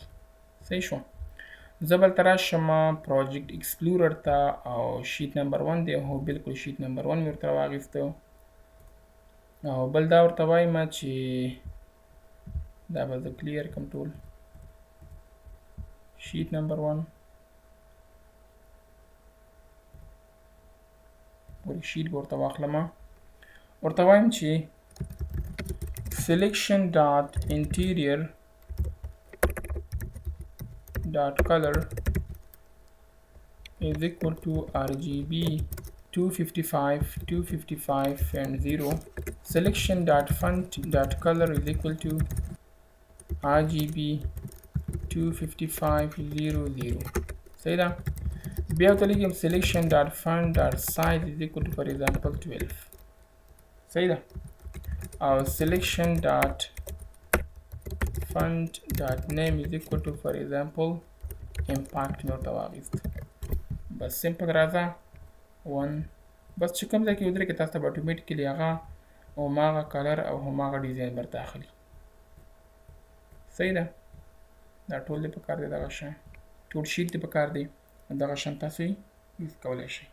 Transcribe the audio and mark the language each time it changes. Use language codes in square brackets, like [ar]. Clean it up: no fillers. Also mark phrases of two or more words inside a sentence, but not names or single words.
[ps] صحیح شو. زه به هلته راشم [en] project explorer [ps] ته او [en] sheet number [ps] 1 دی هو بلکل [en] sheet number [ps] 1 مې ورته راواخیسته او بل دا ورته وایم چې دا به زه کلیر کړم ټول [en] sheet number [ps] 1 پورې شیټ به ورته واخلم ورته وایم چې [en] selection dot interior dot color is equal to RGB 255 and 0. Selection dot font dot color is equal to RGB 25500. [ps] صحیح ده. بیا ورته لیکم [en] selection dot font dot size is equal to for example 12. [ps] صحیح ده. او [en] selection dot font dot name is equal to for example impact [ps] مې ورته واخیست. بس سمپل راځه 1 بس چې کوم ځای کې ودرېږي تاسو ته به اتومېټیکلي هغه هماغه کلر او هماغه ډیزاین درته اخلي. صحیح ده. دا ټول دې پکار دی دغه شان ټول شیټ دې پکار دی دغه شان تاسو یې یوز کولی شئ.